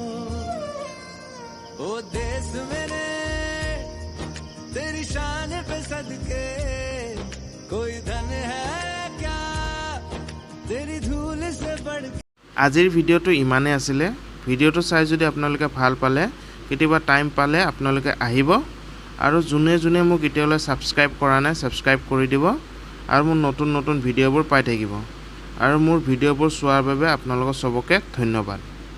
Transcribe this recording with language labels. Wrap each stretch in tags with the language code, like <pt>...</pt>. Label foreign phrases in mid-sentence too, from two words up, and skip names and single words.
<hi>ओ देश मेरे तेरी शान पे सदके कोई धन है क्या तेरी धूल से बढ़।</hi> <as>আজিৰ ভিডিঅ'টো ইমানেই আছিলে। ভিডিঅ'টো চাই যদি আপোনালোকে ভাল পালে, কেতিয়াবা টাইম পালে আপোনালোকে আহিব, আৰু যোনে যোনে মোক এতিয়ালৈ ছাবস্ক্ৰাইব কৰা নাই ছাবস্ক্ৰাইব কৰি দিব, আৰু মোৰ নতুন নতুন ভিডিঅ'বোৰ পাই থাকিব। আৰু মোৰ ভিডিঅ'বোৰ চোৱাৰ বাবে আপোনালোকক চবকে ধন্যবাদ।</as>